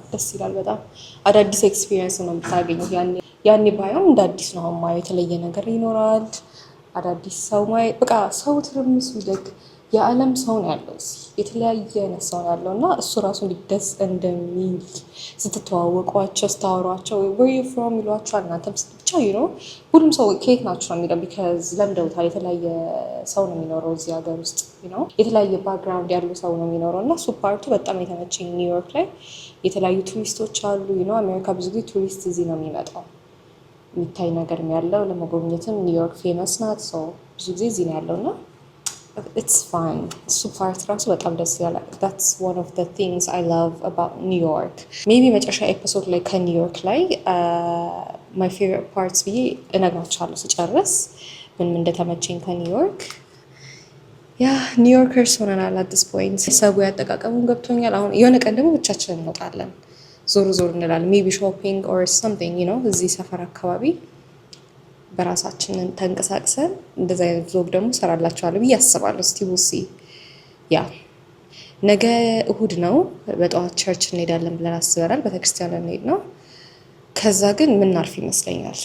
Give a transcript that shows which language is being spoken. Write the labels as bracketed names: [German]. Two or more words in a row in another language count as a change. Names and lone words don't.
[Amharic] ደስ ይላል በጣም። አዳዲስ ኤክስፒሪየንስ ነው የምታገኙት። ያኔ ባየው እንደ አዲስ ነው ማየው። የተለየ ነገር ይኖራል። አዳዲስ ሰው ማየት በቃ ሰው ትርምሱ ይልቅ የዓለም ሰው ነው ያለው እዚህ፣ የተለያየ አይነት ሰው ነው ያለው እና እሱ ራሱ እንዲደስ እንደሚል ስትተዋወቋቸው ስታወሯቸው [English] where you from [Amharic] ይሏቸዋል። እናንተም ብቻ ሁሉም ሰው ከየት ናችሁ ነው የሚለው ቢካዝ ለምደውታል። የተለያየ ሰው ነው የሚኖረው እዚህ ሀገር ውስጥ የተለያየ ባክግራውንድ ያሉ ሰው ነው የሚኖረው እና እሱ ፓርቱ በጣም የተመቸኝ። ኒውዮርክ ላይ የተለያዩ ቱሪስቶች አሉ። አሜሪካ ብዙ ጊዜ ቱሪስት እዚህ ነው የሚመጣው፣ የሚታይ ነገር ያለው ለመጎብኘትም። ኒውዮርክ ፌመስ ናት፣ ሰው ብዙ ጊዜ እዚህ ነው ያለው እና [English] it's fine። [Amharic] እሱ ፓርት ራሱ በጣም ደስ ይላል። [English] that's one of the things I love about New York። [Amharic] maybe መጨረሻ ኤፒሶድ ላይ ከኒውዮርክ ላይ [English] my favorite parts [Amharic] ብዬ እነግራችኋለሁ ስጨርስ ምን እንደተመቸኝ ከኒውዮርክ። ያ ኒውዮርከርስ ሆነናል [English] at this point። [Amharic] ሰው ያጠቃቀሙን ገብቶኛል። አሁን የሆነ ቀን ደግሞ ብቻችንን እንወጣለን፣ ዞር እንላለን [English] maybe shopping or something [Amharic] እዚህ ሰፈር አካባቢ በራሳችን ተንቀሳቅሰን እንደዛ አይነት ቭሎግ ደግሞ ሰራላችኋለሁ ብዬ አስባለሁ። እስቲ ውሲ ያ ነገ እሁድ ነው። በጠዋት ቸርች እንሄዳለን ብለን አስበናል። ቤተክርስቲያን እንሄድ ነው። ከዛ ግን ምናርፍ ይመስለኛል።